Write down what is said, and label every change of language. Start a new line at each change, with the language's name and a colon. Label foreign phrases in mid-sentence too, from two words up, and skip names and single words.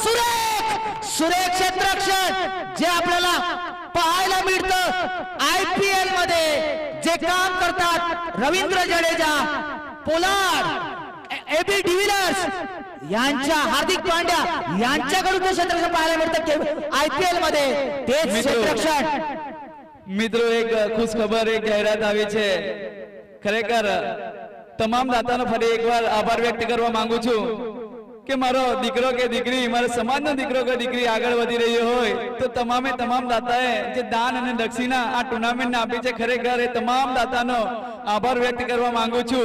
Marathi: सुरेख क्षेत्ररक्षण जे आपल्याला पाहायला मिळतं IPL मध्ये. जे काम करतात रवींद्र जडेजा, पोलार्ड, AB डिव्हिलियर्स यांच्या, हार्दिक पांड्या यांच्याकडून जे क्षेत्ररक्षण पाहायला मिळतं IPL मध्ये तेच क्षेत्ररक्षण.
Gujarati: મિત્રો એક ખુશ ખબર એક જાહેરાત આવી છે. ખરેખર તમામ દાતાનો ફરી એકવાર આભાર વ્યક્ત કરવા માંગુ છું કે મારો દીકરો કે દીકરી, મારા સમાજનો દીકરો કે દીકરી આગળ વધી રહ્યો હોય તો તમામે તમામ દાતાએ જે દાન અને દક્ષિણા આ ટુર્નામેન્ટને આપી છે, ખરેખર એ તમામ દાતાનો આભાર વ્યક્ત કરવા માંગુ છું.